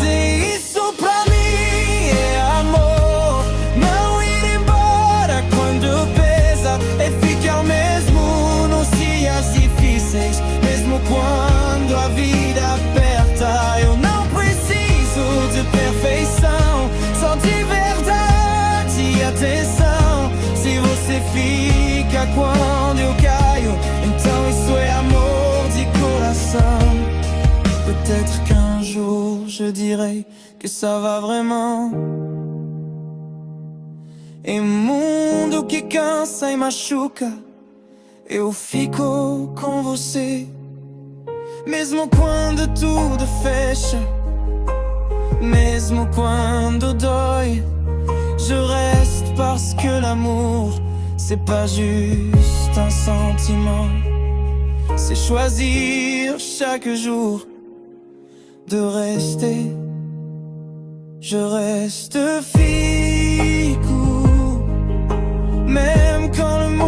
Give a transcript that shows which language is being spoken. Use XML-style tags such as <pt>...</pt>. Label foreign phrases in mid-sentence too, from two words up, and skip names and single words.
<pt>Isso pra mim é amor, não ir embora quando pesa, é ficar mesmo nos dias difíceis, mesmo quando a vida aperta. Eu não preciso de perfeição, só de verdade e atenção. Se você fica quando eu caio, então isso é amor de coração.</pt> <fr>Peut-être qu'un jour je dirai que ça va vraiment.</fr> <pt>Em mundo que cansa e machuca, eu fico com você. Mesmo quando tudo fecha, mesmo quando dói,</pt> <fr>je reste parce que l'amour, c'est pas juste un sentiment, c'est choisir chaque jour de rester. Je reste ficou, même quand</fr>